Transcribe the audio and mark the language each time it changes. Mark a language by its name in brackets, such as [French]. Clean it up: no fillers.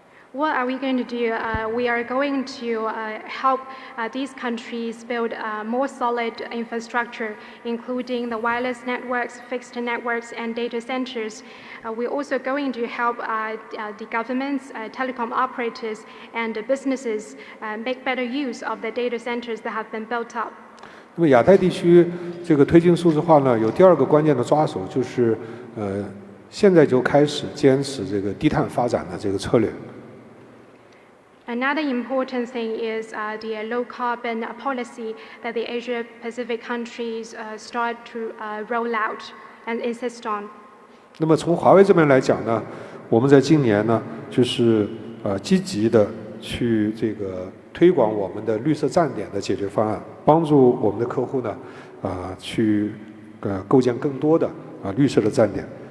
[English] What are we going to do? We are going to help these countries build more solid infrastructure, including the wireless networks, fixed networks, and data centers. We're also going to help the governments, telecom operators, and businesses make better use of the data centers that have been built up. [Chinese] 那么亚太地区这个推进数字化呢，有第二个关键的抓手，就是现在就开始坚持这个低碳发展的这个策略。 [English] Another important thing is the low carbon policy that the Asia Pacific countries start to roll out and insist on. [Chinese] 那么从华为这边来讲呢，我们在今年呢，就是积极的去这个推广我们的绿色站点的解决方案，帮助我们的客户呢，去构建更多的绿色的站点。